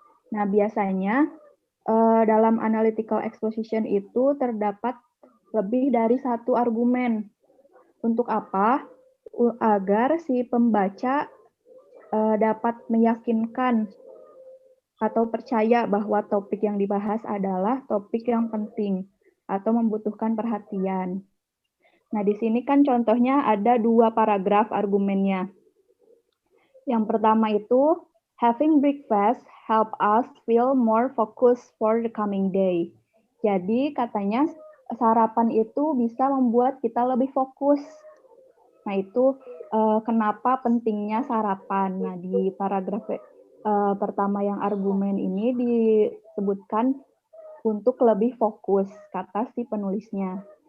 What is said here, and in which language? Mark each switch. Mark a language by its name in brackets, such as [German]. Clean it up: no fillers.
[Indonesian] Nah, biasanya dalam analytical exposition itu terdapat lebih dari satu argumen. Untuk apa? Agar si pembaca dapat meyakinkan atau percaya bahwa topik yang dibahas adalah topik yang penting atau membutuhkan perhatian. Nah, di sini kan contohnya ada 2 paragraf argumennya. Yang pertama itu, [English] having breakfast help us feel more focused for the coming day. [Indonesian] Jadi katanya sarapan itu bisa membuat kita lebih fokus. Nah, itu kenapa pentingnya sarapan. Nah, di paragraf pertama yang argumen ini disebutkan untuk lebih fokus, kata si penulisnya.